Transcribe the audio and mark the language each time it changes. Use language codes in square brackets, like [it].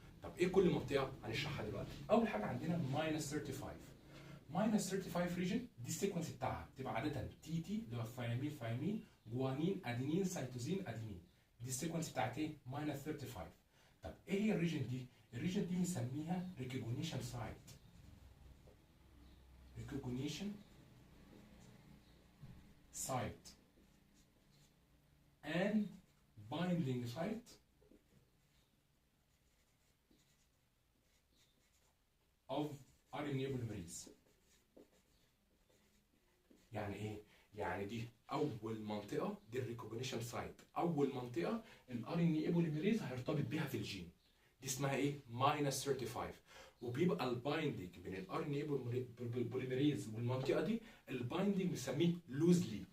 [ar] طب ايه كل منطقه؟ هنشرحها دلوقتي. اول حاجه عندنا minus 35. minus 35 ريجن دي السيكونس بتاعها بتبقى عاده تي تي اللي هو ثيامين، جوانين، ادينين، سيتوزين، ادينين. دي السيكونس بتاعت ايه؟ minus 35. طب ايه هي الريجن دي؟ الريجن دي بنسميها ريكوجنيشن سايت. [en] recognition site and binding site of RNA polymerase. [ar] يعني ايه؟ يعني دي اول منطقه، دي الريكوجنيشن سايت، اول منطقه الار ان اي بوليميريز هيرتبط بيها في الجين. دي اسمها ايه؟ minus 35. وبيبقى البايندنج بين الار ان اي بوليميريز والمنطقه دي، البايندنج بنسميه لوزلي.